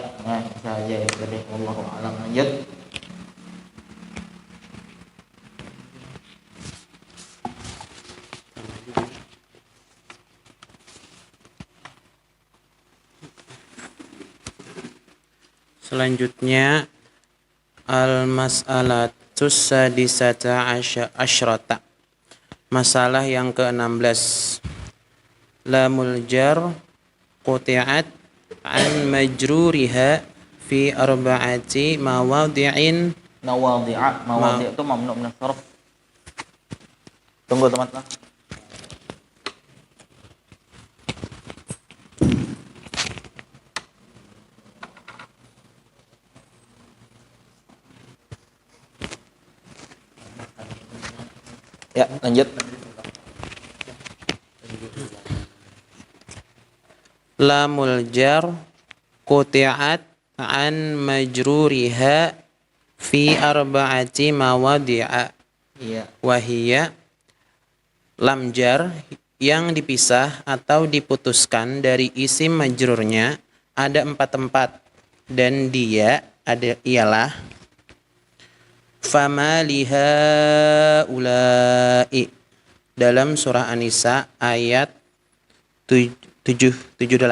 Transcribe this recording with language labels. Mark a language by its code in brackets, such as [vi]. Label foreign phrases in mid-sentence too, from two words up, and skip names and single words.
[id] Nah, bisa aja ya tadi. [ar] والله أعلم. [id] Lanjut. [ar] Selanjutnya المسألة السادسة عشرة. [id] Masalah yang ke-16. [ar] لام الجر قطعت عن مجرورها في أربعة مواضع. Mawadhi' itu ممنوع من الصرف. [id] Tunggu teman-teman. Ya, lanjut. [ar] لام الجر قطعت عن مجرورها في أربعة مواضع. [id] Iya. Wahiyya lam jar yang dipisah atau diputuskan dari isim majrurnya ada 4 tempat, dan dia ialah [ar] فما لهؤلاء [id] dalam surah An-Nisa ayat 78.